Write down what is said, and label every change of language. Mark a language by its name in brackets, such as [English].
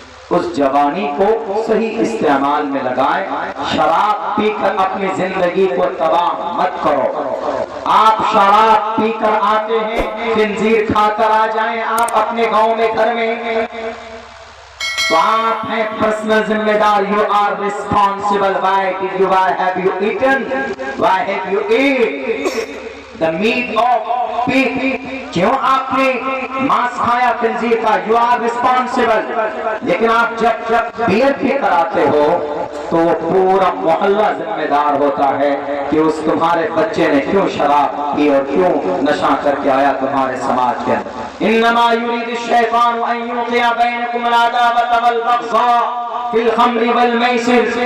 [Urdu] اس جوانی کو صحیح استعمال میں لگائیں۔ شراب پی کر اپنی زندگی کو تباہ مت کرو۔ آپ شراب پی کر آتے ہیں، خنزیر کھا کر آ جائیں آپ اپنے گاؤں میں گھر میں، تو آپ ہیں پرسنل ذمہ دار۔ [English] You are responsible. Why have you eaten? Why have you eaten the meat of pig? [Urdu] کیوں آپ نے ماس کھایا خنزیر کا؟ [English] You are responsible. [Urdu] لیکن آپ جب بیئر پی کر آتے ہو تو وہ پورا محلہ ذمہ دار ہوتا ہے کہ اس تمہارے بچے نے کیوں شراب پی اور کیوں نشہ کر کے آیا تمہارے سماج کے اندر۔ [Arabic] انما یرید الشیطان ان یوقع بینکم العداوۃ والبغضاء فی الخمر والمیسر۔